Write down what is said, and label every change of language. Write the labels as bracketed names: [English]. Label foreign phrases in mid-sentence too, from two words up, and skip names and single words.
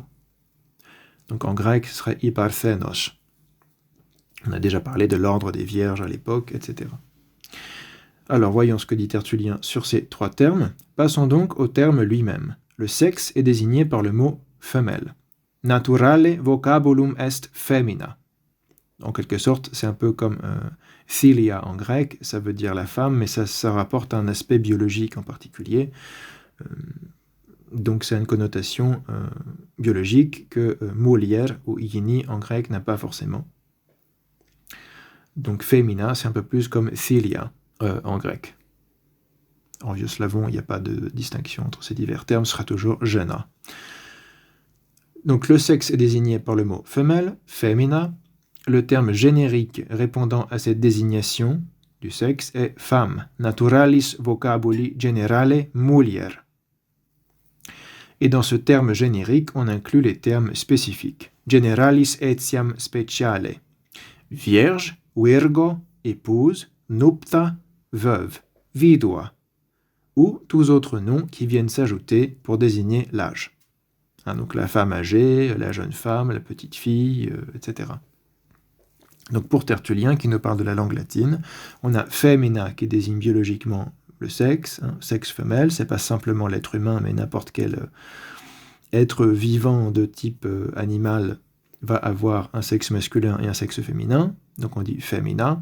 [French] Donc en grec, ce serait hyparthenos. On a déjà parlé de l'ordre des vierges à l'époque, etc. Alors voyons ce que dit Tertullien sur ces trois termes. Passons donc au terme lui-même. Le sexe est désigné par le mot femelle. [Latin] Naturale vocabulum est femina. [French] En quelque sorte, c'est un peu comme philia en grec, ça veut dire la femme, mais ça rapporte un aspect biologique en particulier. Donc c'est une connotation biologique que mulier ou igini en grec n'a pas forcément. Donc femina, c'est un peu plus comme philia en grec. En vieux slavon, il n'y a pas de distinction entre ces divers termes, ce sera toujours gena. Donc le sexe est désigné par le mot femelle, femina. Le terme générique répondant à cette désignation du sexe est femme, [Latin] naturalis vocabuli generale mulier. [French] Et dans ce terme générique, on inclut les termes spécifiques. [Latin] Generalis etiam speciale. [French] Vierge, virgo, épouse, nupta, veuve, vidua, ou tous autres noms qui viennent s'ajouter pour désigner l'âge. Donc la femme âgée, la jeune femme, la petite fille, etc. Donc pour Tertullien, qui nous parle de la langue latine, on a femina qui désigne biologiquement le sexe, sexe femelle, c'est pas simplement l'être humain, mais n'importe quel être vivant de type animal va avoir un sexe masculin et un sexe féminin, donc on dit femina.